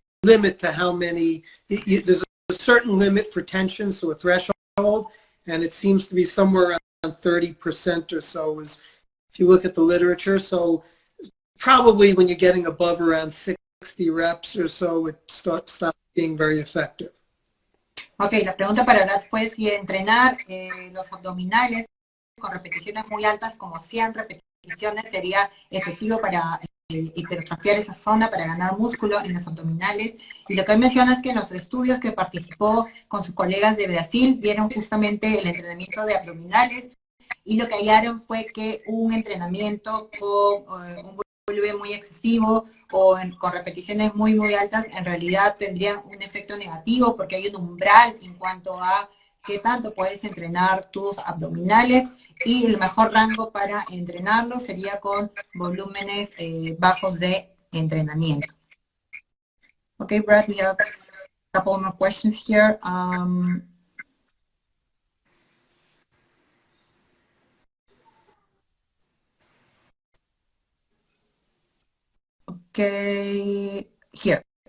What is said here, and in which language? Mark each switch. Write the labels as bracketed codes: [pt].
[en] limit to how many, there's a certain limit for tension, so a threshold, and it seems to be somewhere around 30% or so is, if you look at the literature. So probably when you're getting above around 60 reps or so, it stops being very effective. [es] Ok, la pregunta para Brad fue si entrenar los abdominales con repeticiones muy altas, como 100 repeticiones, sería efectivo para hipertrofiar esa zona, para ganar músculo en los abdominales. Y lo que él menciona es que en los estudios que participó con sus colegas de Brasil, vieron justamente el entrenamiento de abdominales, y lo que hallaron fue que un entrenamiento con un volumen muy excesivo o con repeticiones muy altas, en realidad tendría un efecto negativo, porque hay un umbral en cuanto a qué tanto puedes entrenar tus abdominales, y el mejor rango para entrenarlo sería con volúmenes bajos de entrenamiento. [en] Okay, Brad, we have a couple more questions here. Okay, here.